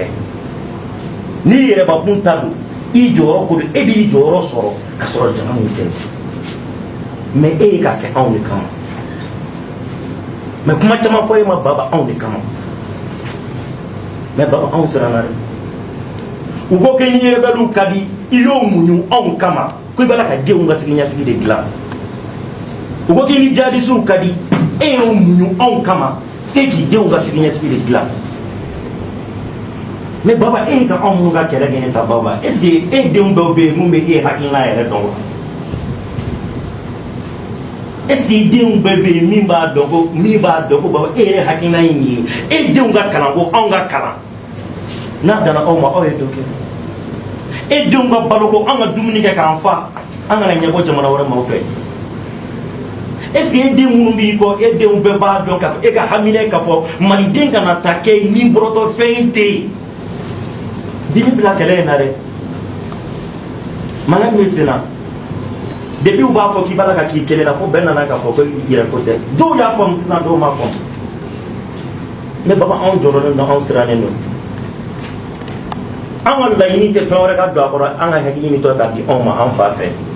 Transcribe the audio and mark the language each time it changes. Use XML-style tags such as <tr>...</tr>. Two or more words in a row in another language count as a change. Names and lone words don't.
<bm>ni yɛrɛbakun ta don i jɔyɔrɔ ko don e b'i jɔyɔrɔ sɔrɔ ka sɔrɔ jama min tɛ mais e ye k'a kɛ anw de kama mais kuma caman fɔ e ma Baba anw de kama mais Baba anw siranna dɛ u ko k'i ni rebelles ka di i y'o muɲu anw kama ko i b'a la ka denw ka siniɲɛsigi de dilan u ko k'i ni jihadistes ka di e y'o muɲu anw kama e k'i denw ka siniɲɛsigi de dilan mais Baba e ka anw minnu ka kɛlɛ kɛ ne ta Baba</bm> <fr>est ce que</fr> <bm>e denw dɔw bɛ yen mun bɛ e hakilina yɛrɛ dɔn wa</bm> <fr>est ce que</fr> <bm>i denw bɛɛ bɛ yen min b'a dɔn ko Baba e yɛrɛ hakilina ye nin ye e denw ka kalan ko anw ka kalan n'a danna aw ma aw ye dɔ kɛ e denw ka balo ko an ka dumuni kɛ k'an fa an kana ɲɛbɔ jamana wɛrɛ maaw fɛ</bm> <fr>est ce que</fr> <bm>e den minnu b'i kɔ e denw bɛɛ b'a dɔn k'a fɔ e ka hamina k'a fɔ maliden kana ta kɛ ni bɔrɔtɔ fɛn tɛ yen dimi bila kɛlɛ in na dɛ mankan min bɛ sen na depuis u b'a fɔ k'i b'a la ka k'i kelen na fo bɛɛ nana k'a fɔ ko yɛrɛko tɛ dɔw y'a faamu sisan dɔw m'a faamu mais Baba anw jɔrɔlen don anw sirannen don an ka laɲini tɛ fɛn wɛrɛ ka don a kɔrɔ an ka hakili ɲini tɔ k'a di anw ma an fa fɛ</bm>